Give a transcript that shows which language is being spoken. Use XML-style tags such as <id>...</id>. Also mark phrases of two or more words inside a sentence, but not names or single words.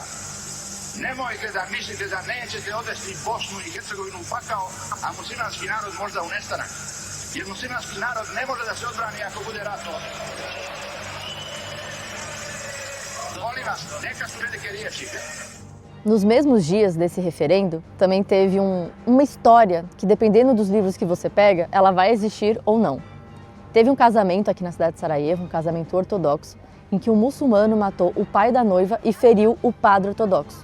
<bs>Nemojte da mislite da nećete odvesti Bosnu i Hercegovinu u pakao, a muslimanski narod možda u nestanak. Jer muslimanski narod ne može da se odbrani ako bude rato. Molim vas, neka su velike riječi.</bs> <pt>Nos mesmos dias desse referendo, também teve uma história que, dependendo dos livros que você pega, ela vai existir ou não. Teve um casamento aqui na cidade de Sarajevo, um casamento ortodoxo, em que um muçulmano matou o pai da noiva e feriu o padre ortodoxo.</pt>